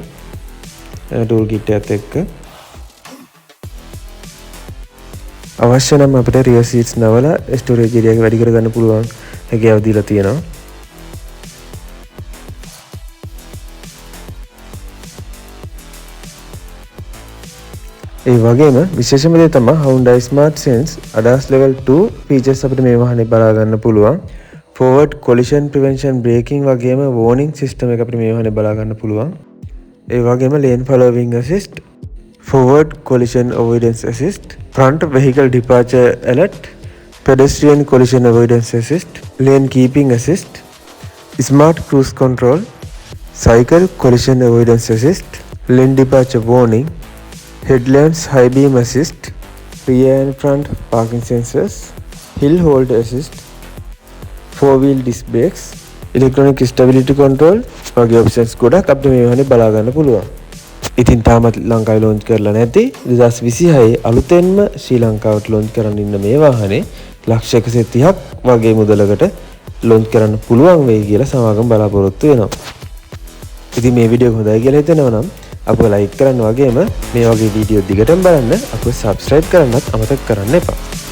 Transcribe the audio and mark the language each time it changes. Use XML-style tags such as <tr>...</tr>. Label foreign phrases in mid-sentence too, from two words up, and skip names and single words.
<en>tool kit</en> <si>එකත් එක්ක අවශ්‍ය නම් අපිට</si> <en>rear seats</en> <si>නවලා</si> <en>storage area</en> <si>එක වැඩි කරගන්න පුළුවන් හැකියාව දීලා තියෙනවා. ඒ වගේම විශේෂම දේ තමයි Hyundai Smart Sense</si> <en>ADAS level 2 features</en> <si>අපිට මේ වාහනේ බලා ගන්න පුළුවන්.</si> <en>forward collision prevention braking</en> <si>වගේම</si> <en>warning system</en> <si>එක අපිට මේ වාහනේ බලා ගන්න පුළුවන්. ඒ වගේම</si> <en>lane following assist, forward collision avoidance assist, front vehicle departure alert, pedestrian collision avoidance assist, lane keeping assist, smart cruise control, cycle collision avoidance assist, lane departure warning, headlamps high beam assist, rear and front parking sensors, hill hold assist, 4-wheel disc brakes, electronic stability control වගේ options</en> <si>ගොඩක් අපිට මේ වහනේ බලා ගන්න පුළුවන්. ඉතින් තාමත් ලංකාවේ launch කරලා නැති 2026 අලුතෙන්ම ශ්‍රී ලංකාවට launch කරන්න ඉන්න මේ වාහනේ ලක්ෂ 130ක් වගේ මුදලකට launch කරන්න පුළුවන් වෙයි කියලා සමාගම බලාපොරොත්තු වෙනවා. ඉතින් මේ වීඩියෝ එක හොඳයි කියලා හිතෙනවා නම් අපව like කරන්න වගේම මේ වගේ වීඩියෝ දිගටම බලන්න අපව subscribe කරන්නත් අමතක කරන්න එපා.</si>